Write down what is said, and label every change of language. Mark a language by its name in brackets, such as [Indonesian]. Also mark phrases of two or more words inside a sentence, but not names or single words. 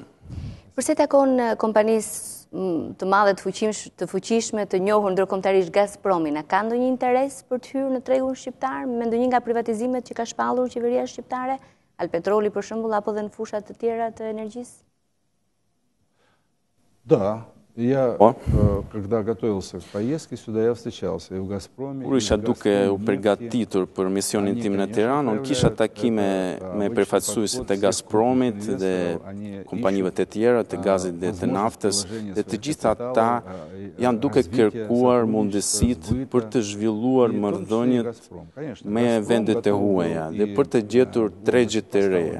[Albanian] Përse takon kompanisë të madhe të fuqishme të njohur ndërkombëtarisht Gazpromin, a ka ndonjë interes për të hyrë në tregun shqiptar me ndonjë nga privatizimet që ka shpallur qeveria shqiptare, Alpetroli për shembull, apo dhe në fushat të tjera të energjisë? [Russian] Да. Я, когда готовился к поездке сюда, я встречался и в «Газпроме». [Albanian] Kur isha duke u përgatitur për misionin tim në Tiranë, unë kisha takime me përfaqësuesit e Gazpromit dhe kompanive të tjera të gazit dhe të naftës, dhe të gjitha ata janë duke kërkuar mundësitë për të zhvilluar marrëdhëniet me vendet e huaja dhe për të gjetur tregje të reja.